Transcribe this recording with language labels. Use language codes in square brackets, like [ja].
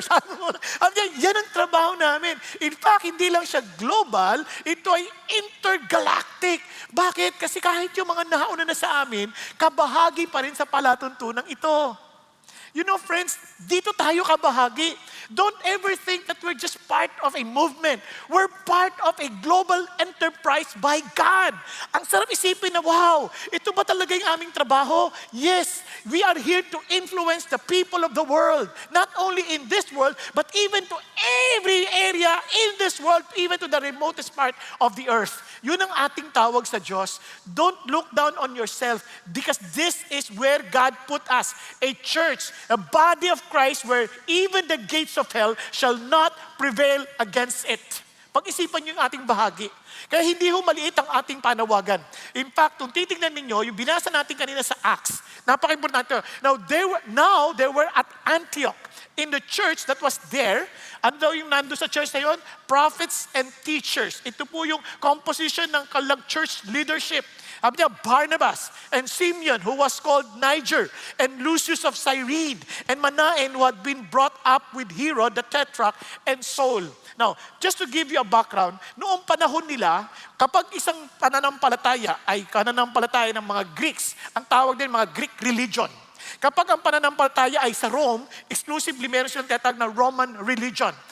[tl] Sabi niya, yan ang trabaho namin. [en] In fact, [tl] hindi lang siya global, ito ay intergalactic. Bakit? Kasi kahit yung mga nauna na sa amin, kabahagi pa rin sa palatuntunang ito. [en] You know, friends, [tl] dito tayo kabahagi. [en] Don't ever think that we're just part of a movement. We're part of a global enterprise by God. [tl] Ang sarap isipin na, wow, ito ba talaga yung aming trabaho? [en] Yes, we are here to influence the people of the world. Not only in this world, but even to every area in this world, even to the remotest part of the earth. [tl] Yun ang ating tawag sa Diyos. [en] Don't look down on yourself because this is where God put us. A church, a body of Christ where even the gates of hell shall not prevail against it. [tl] Pag-isipan niyo yung ating bahagi. Kaya hindi ho maliit ang ating panawagan. [en] In fact, [tl] kung titignan ninyo, yung binasa natin kanina sa Acts, napaka-importante. [en] Now they were at Antioch. In the church that was there, [tl] ano daw yung nando sa church na yun? [en] Prophets and teachers. [tl] Ito po yung composition ng kalang church leadership. Sabi niya, [en] Barnabas and Simeon, who was called Niger, and Lucius of Cyrene, and Manaen, who had been brought up with Herod the Tetrarch, and Saul. Now, just to give you a background, [tl] noong panahon nila, kapag isang pananampalataya ay pananampalataya ng mga Greeks, ang tawag din mga Greek religion. Kapag ang pananampalataya ay sa Rome, exclusively meron silang tinatawag na Roman religion.